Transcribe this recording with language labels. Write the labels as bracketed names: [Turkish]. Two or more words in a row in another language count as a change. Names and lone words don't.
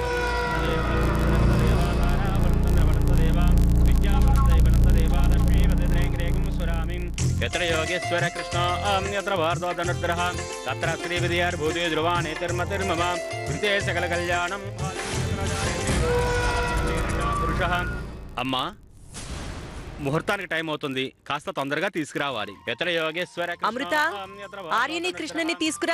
[Sanskrit] यत्र योगेश्वर कृष्ण यत्र भारतो धनुर्धरः तत्र श्रीविद्यार्भूते ध्रुवाणि तिर्मतिर्मम कृते सकलकल्याणं పురుషః. [Telugu] అమ్మా, ముహూర్తానికి టైం అవుతుంది, కాస్త తొందరగా తీసుకురావాలి. [Sanskrit] యత్ర యోగేశ్వర [Telugu] అమృత, ఆర్యని కృష్ణని తీసుకురా.